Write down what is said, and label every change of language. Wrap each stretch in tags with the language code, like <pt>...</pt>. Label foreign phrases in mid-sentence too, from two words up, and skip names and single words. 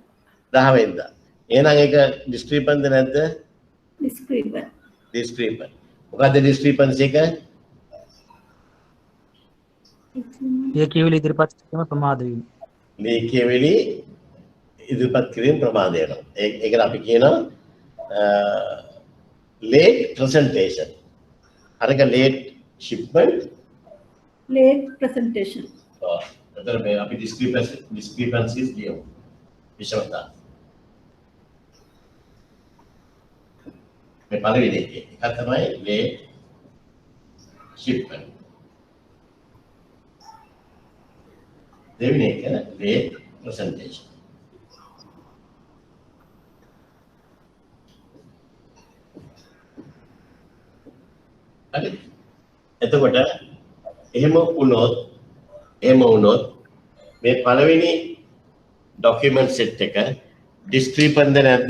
<si>10 වෙනිදා. එහෙනම් ඒක discrepant නැද්ද? discrepant discrepant. මොකද්ද discrepancy එක? ලියකියවිලි ඉදිරිපත් කිරීම ප්‍රමාද වීම. ලියකියවිලි ඉදිරිපත් කිරීම ප්‍රමාද වෙනවා. ඒකට අපි කියනවා</si> <en>late presentation. අරක late shipment late presentation</en> <si>එතන මේ අපි discrepancies ලියමු. විෂමතා. මේ පළවෙනි එක තමයි</si> <en>late shipment.</en> <si>දෙවෙනි එක</si> <en>late presentation.</en> <si>හරි. එතකොට එහෙම වුණොත් මේ පළවෙනි</si> <en>document set</en> <si>එක discrepant නැද්ද?</si>